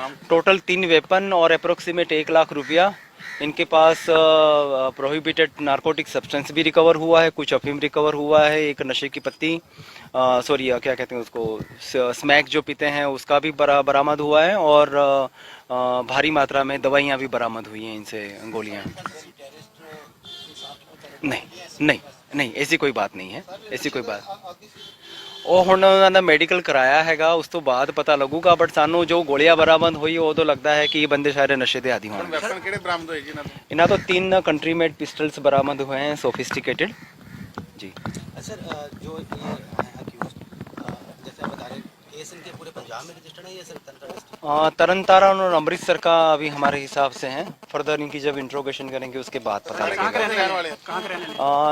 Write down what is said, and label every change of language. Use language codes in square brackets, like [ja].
[hi] Total 3 weapon और approximate 1 lakh रुपया। इनके पास प्रोहिबिटेड नारकोटिक सब्सटेंस भी रिकवर हुआ है, कुछ अफीम रिकवर हुआ है, एक नशे की पत्ती क्या कहते हैं उसको स्मैक जो पीते हैं उसका भी बरामद हुआ है और भारी मात्रा में दवाइयाँ भी बरामद हुई हैं इनसे, गोलियाँ। नहीं ऐसी कोई बात नहीं है, ऐसी कोई बात। [pa] ਉਹ ਹੁਣ ਉਹਨਾਂ ਦਾ ਮੈਡੀਕਲ ਕਰਾਇਆ ਹੈਗਾ, ਉਸ ਤੋਂ ਬਾਅਦ ਪਤਾ ਲੱਗੂਗਾ। ਬਟ ਸਾਨੂੰ ਜੋ ਗੋਲੀਆਂ ਬਰਾਮਦ ਹੋਈ ਉਦੋਂ ਲੱਗਦਾ ਹੈ ਕਿ ਇਹ ਬੰਦੇ ਸਾਰੇ ਨਸ਼ੇ ਦੇ ਆਦੀ ਹੋਣਗੇ। ਵੈਪਨ ਕਿਹੜੇ ਬਰਾਮਦ ਹੋਏ ਜੀ ਇਹਨਾਂ ਤੋਂ [hi] 3 कंट्री मेड पिस्टल्स बरामद हुए हैं, सोफिस्टिकेटेड जी। सर जो ये जैसे आप बता रहे केस इनके पूरे पंजाब में रजिस्टर्ड है या सर तरन तारण और अमृतसर का अभी हमारे हिसाब से हैं। फर्दर इनकी जब इंट्रोगेशन करेंगे उसके बाद पता लगेगा।